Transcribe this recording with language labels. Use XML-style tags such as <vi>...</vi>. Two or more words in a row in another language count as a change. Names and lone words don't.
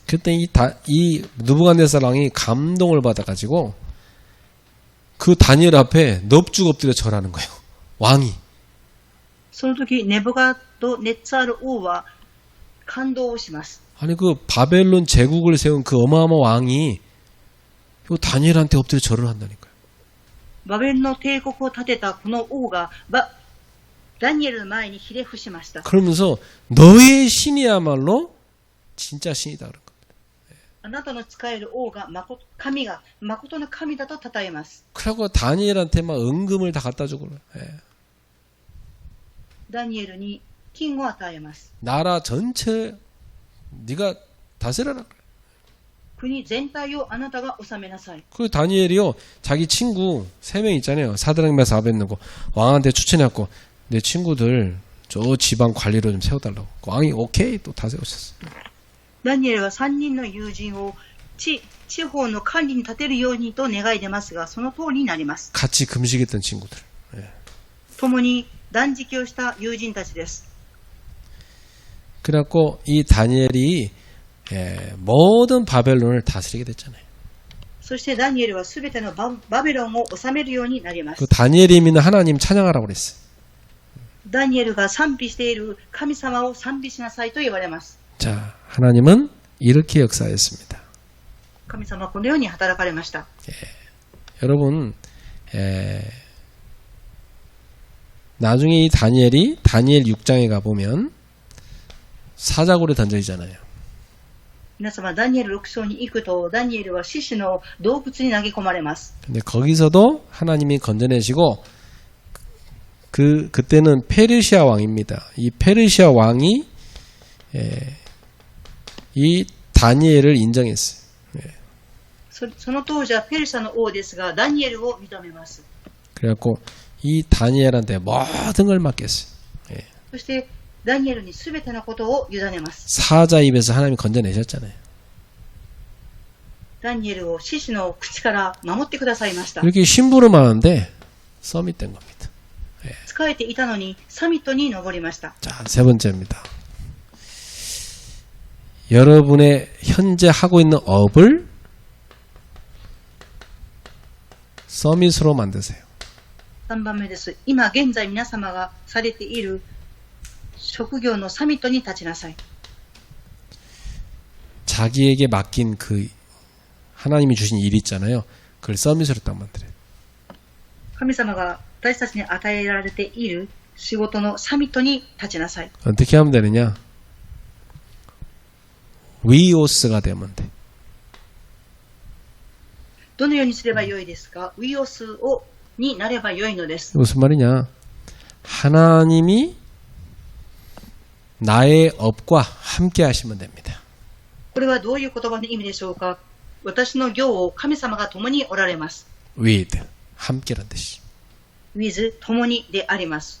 <ko>그때 이 느부갓네살 왕이 감동을 받아가지고 그 다니엘 앞에 넙죽 엎드려 절하는 거예요. 왕이.</ko> <ja>その時、ネブカドネッツァル王は感動をします。</ja> <ko>아니 그 바벨론 제국을 세운 그 어마어마한 왕이 이 다니엘한테 엎드려 절을 한다니까요.</ko> <ja>バベルの帝国を建てたこの王がダニエルの前にひれ伏しました。</ja> <ko>그러면서 너의 신이야말로 진짜 신이다 그런 겁니다.</ko> <ja>あなたの使える王が神が誠の神だと称えます。</ja> <ko>그러고 다니엘한테 막 은금을 다 갖다 주고 예.</ko> <ja>ダニエルに金を与えます。</ja> <ko>나라 전체 네가 다스려라.</ko> <ja>国全体をあなたが治めなさい。</ja> <ko>그 다니엘이요 자기 친구 3명 있잖아요. 사드락 메삭 아벳느고 왕한테 추천해갖고 내 친구들 저 지방 관리로 좀 세워달라고. 왕이 오케이 또 다 세우셨어요.</ko> <ja>ダニエルは3人の友人を地方の管理に立てるようにと願い出ますが、その通りになります。</ja> <ko>같이 금식했던 친구들. 예.</ko> <ja>共に断食をした友人たちです。</ja> <ko>그래갖고 이 다니엘이 예, 모든 바벨론을 다스리게 됐잖아요.</ko> <ja>そしてダニエルはすべてのバベロンを治めるようになりま</ja> <ko>그</ko> <ja>す。</ja> <ko>다니엘이 믿는 하나님 찬양하라고 그랬어요.</ko> <ja>ダニエルが賛美している神様を賛美しなさいと言われます。</ja> <ko>자, 하나님은 이렇게 역사했습니다.</ko> <ja>神様はこのように働かれました。</ja> <ko>여러분, 나중에 이 다니엘이 다니엘 6장에 가보면 사자굴에 던져지잖아요.</ko> <ja>皆様、ダニエル6章に行くと、ダニエルは獅子の洞窟に投げ込まれます。</ja> <ko>근데 거기서도 하나님이 건져내시고 그때는 페르시아 왕입니다. 이 페르시아 왕이 이 다니엘을 인정했어요.</ko> <ja>その当時はペルシャの王ですが、ダニエルを認めます。</ja> <ko>그래갖고 이 다니엘한테 모든 걸 맡겼어요.</ko> <ja>そしてダニエルにすべてのことを委ねます。</ja> <ko>사자 입에서 하나님이 건져내셨잖아요.</ko> <ja>ダニエルを獅子の口から守ってくださいました。</ja> <ko>이렇게 심부름 하는데 서밋된 겁니다.</ko> <ja>仕えていたのにサミットに登りました。</ja> <ko>자, 세 번째입니다. 여러분의 현재 하고 있는 업을 서밋으로 만드세요.</ko> <ja>3 番目です。今現在皆様がされている職業のサミットに立ちなさい。</ja> <ko>자기에게 맡긴 그 하나님이 주신 일 있잖아요. 그걸 서밋으로 딱 만들어요.</ko> <ja>神様が私たちに与えられている仕事のサミットに立ちなさい。</ja> <ko>어떻게 하면 되느냐? 위오스가 되면 돼.</ko> <ja>どのようにすればよいですか？ウィオスになればよいのです。</ja> <ko>무슨 말이냐? 하나님이 나의 업과 함께 하시면 됩니다.</ko> <ja>これはどういう言葉の意味でしょうか？私の業を神様が共におられます。</ja> <ko>with 함께란 뜻이.</ko> <ja>with 共にであります。</ja>